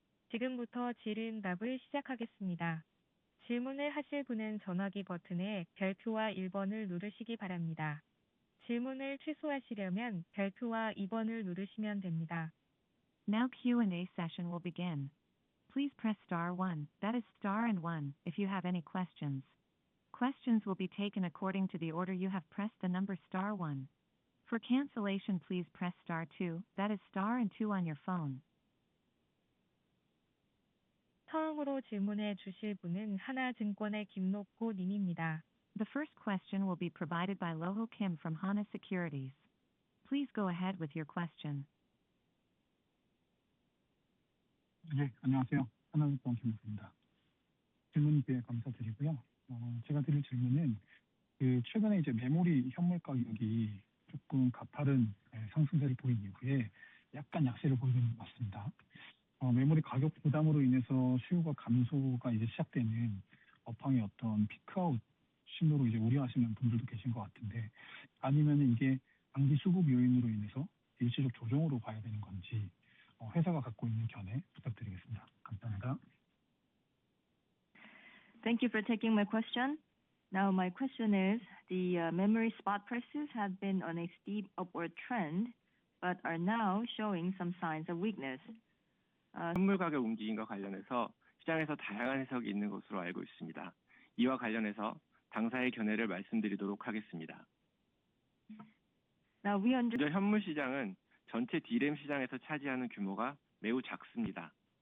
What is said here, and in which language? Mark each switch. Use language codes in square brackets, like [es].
[ko] 지금부터 질의응답을 시작하겠습니다. 질문을 하실 분은 전화기 버튼에 별표와 1번을 누르시기 바랍니다. 질문을 취소하시려면 별표와 2번을 누르시면 됩니다. [en] Now Q&A session will begin. Please press star 1, that is star and 1, if you have any questions. Questions will be taken according to the order you have pressed the number star 1. For cancellation, please press star 2, that is star and 2 on your phone. [ko] 처음으로 질문해 주실 분은 하나증권의 김록고 님입니다. [en] The first question will be provided by Loho Kim from Hana Securities. Please go ahead with your question. [ko] 네, 안녕하세요. 하나증권 김록입니다. 질문 기회 감사드리고요. 제가 드릴 질문은 최근에 이제 메모리 현물 가격이 조금 가파른 상승세를 보인 이후에 약간 약세를 보이는 것 같습니다. 메모리 가격 부담으로 인해서 수요가 감소가 이제 시작되는 업황의 어떤 피크아웃 신호로 이제 우려하시는 분들도 계신 것 같은데, 아니면 이게 장기 수급 요인으로 인해서 일시적 조정으로 봐야 되는 건지 회사가 갖고 있는 견해 부탁드리겠습니다. 감사합니다. [en] Thank you for taking my question. Now my question is, the memory spot prices have been on a steep upward trend, but are now showing some signs of weakness. [ko] 현물 가격 움직임과 관련해서 시장에서 다양한 해석이 있는 것으로 알고 있습니다. 이와 관련해서 당사의 견해를 말씀드리도록 하겠습니다. [en] Now we understand. [ko] 먼저 현물 시장은 전체 D램 시장에서 차지하는 규모가 매우 작습니다.